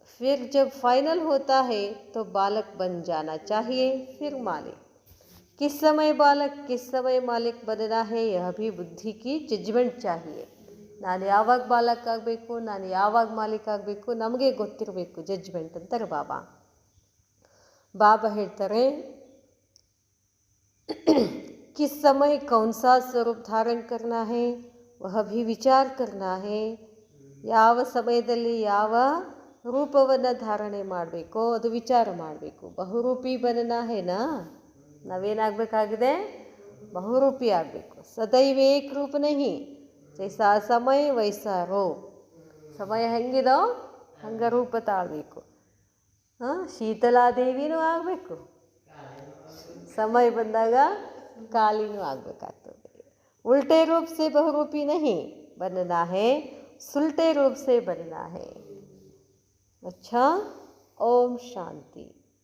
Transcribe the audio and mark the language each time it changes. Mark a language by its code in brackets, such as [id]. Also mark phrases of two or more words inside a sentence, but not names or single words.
[hi] फिर जब फाइनल होता है तो बालक बन जाना चाहिए, फिर मालिक। किस समय बालक किस समय मालिक बनना है, यह भी बुद्धि की ಜಜ್ಮೆಂಟ್ चाहिए. [kn] ನಾನು ಯಾವಾಗ ಬಾಲಕ ಆಗಬೇಕು, ನಾನು ಯಾವಾಗ ಮಾಲೀಕ ಆಗಬೇಕು, ನಮಗೆ ಗೊತ್ತಿರಬೇಕು ಜಜ್ಮೆಂಟ್ ಅಂತಾರೆ ಬಾಬಾ. ಬಾಬಾ ಹೇಳ್ತಾರೆ [hi] किस समय कौन सा स्वरूप धारण करना है वह भी विचार करना है. [kn] ಯಾವ ಸಮಯದಲ್ಲಿ ಯಾವ ರೂಪವನ್ನು ಧಾರಣೆ ಮಾಡಬೇಕೋ ಅದು ವಿಚಾರ ಮಾಡಬೇಕು. [hi] बहुरूपी बनना है ना, [kn] ನಾವೇನಾಗಬೇಕಾಗಿದೆ, ಬಹುರೂಪಿ ಆಗಬೇಕು. [hi] सदैव एक रूप नहीं, जैसा समय वैसा रूप. [kn] ಸಮಯ ಹೆಂಗಿದೋ ಹಂಗೆ ರೂಪ ತಾಳಬೇಕು. ಶೀತಲಾದೇವಿನೂ ಆಗಬೇಕು, समय ಬಂದಾಗ कालीनू ಆಗಬೇಕಾಗ್ತದೆ. [hi] उल्टे रूप से बहुरूपी नहीं बनना है, सुलटे रूप से बनना है. अच्छा, ओम शांति.